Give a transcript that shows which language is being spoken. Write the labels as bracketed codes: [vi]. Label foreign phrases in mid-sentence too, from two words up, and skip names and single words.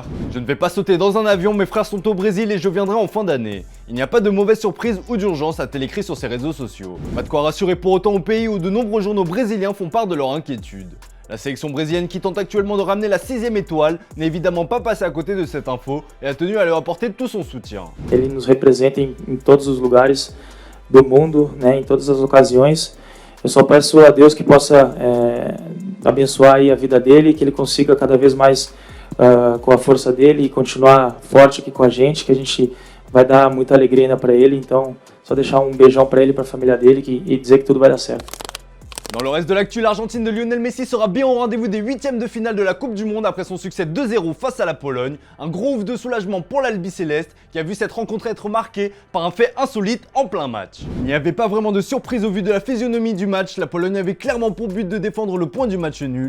[fr] Je ne vais pas sauter dans un avion, mes frères sont au Brésil et je viendrai en fin d'année. Il n'y a pas de mauvaise surprise ou d'urgence, a-t-elle écrit sur ses réseaux sociaux. Pas de quoi rassurer pour autant au pays où de nombreux journaux brésiliens font part de leur inquiétude. La sélection brésilienne qui tente actuellement de ramener la 6ème étoile n'est évidemment pas passée à côté de cette info et a tenu à leur apporter tout son soutien. [pt] Ele nos representa em todos os lugares do mundo, né, em todas as ocasiões. Eu só peço a Deus que possa abençoar aí a vida dele, que ele consiga cada vez mais com a força dele e continuar forte aqui com a gente, que a gente vai dar muita alegria ainda para ele. Então, só deixar um beijão para ele, para a família dele e dizer que tudo vai dar certo. [fr] Dans le reste de l'actu, l'Argentine de Lionel Messi sera bien au rendez-vous des 8ème de finale de la Coupe du Monde après son succès 2-0 face à la Pologne. Un gros ouf de soulagement pour l'Albiceleste qui a vu cette rencontre être marquée par un fait insolite en plein match. Il n'y avait pas vraiment de surprise au vu de la physionomie du match, la Pologne avait clairement pour but de défendre le point du match nul.